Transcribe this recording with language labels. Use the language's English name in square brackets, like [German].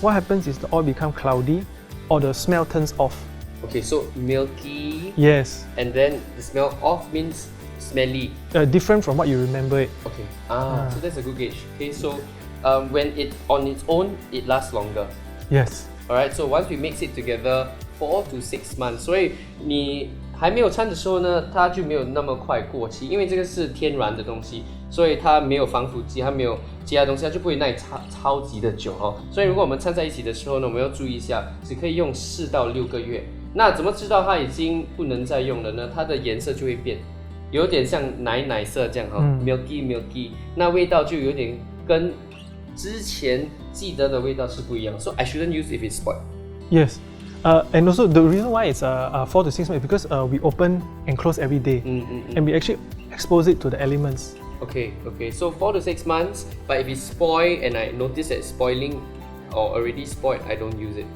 [English] What happens is the oil becomes cloudy or the smell turns off. Okay, so milky, Yes. and then the smell off means smelly. Different from what you remember it. Okay. So that's a good gauge. Okay, so when it on its own, it lasts longer. Yes. Alright, so once we mix it together, 4 to 6 months. [Chinese] 所以你还没有掺的时候呢，它就没有那么快过期，因为这个是天然的东西，所以它没有防腐剂，它没有其他东西，它就不会耐超级的久哦。所以如果我们掺在一起的时候呢，我们要注意一下，只可以用4到6个月。那怎么知道它已经不能再用了呢？它的颜色就会变，有点像奶色这样哈，milky， 那味道就有点跟之前记得的味道是不一样。 [English] So I shouldn't use if it's spoiled. Yes. And also the reason why it's 4 to 6 months is because we open and close every day, and we actually expose it to the elements. Okay. So 4 to 6 months, but if it's spoiled and I notice that it's spoiling or already spoiled, I don't use it.